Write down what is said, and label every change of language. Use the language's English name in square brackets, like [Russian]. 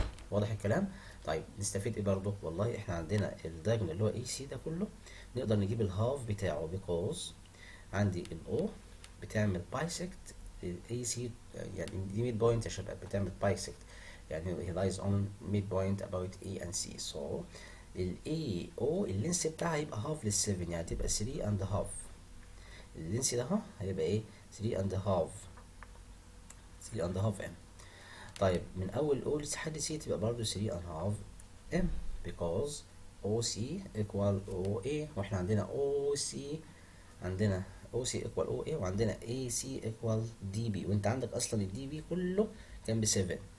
[Arabic] واضح الكلام؟ طيب نستفيد ايه برضه؟ والله احنا عندنا الدايجونال اللي هو اي سي ده كله نقدر نجيب الهاف بتاعه because عندي الاو بتعمل بايسكت الاي سي، يعني دي ميد بوينت يا شباب، بتعمل بايسكت يعني [English] he lies on mid point about A and C. [Arabic] so ال AO اللينس بتاعها هيبقى هاف لل7 يعني هتبقى 3 and half. اللينس ده اهو هيبقى ايه 3 and half 3 and half M. طيب من اول O لحد C تبقى برضه 3 and half M because OC equal OA واحنا عندنا OC عندنا OC equal OA وعندنا AC equal DB وانت عندك اصلا الدي بي كله كان ب 7.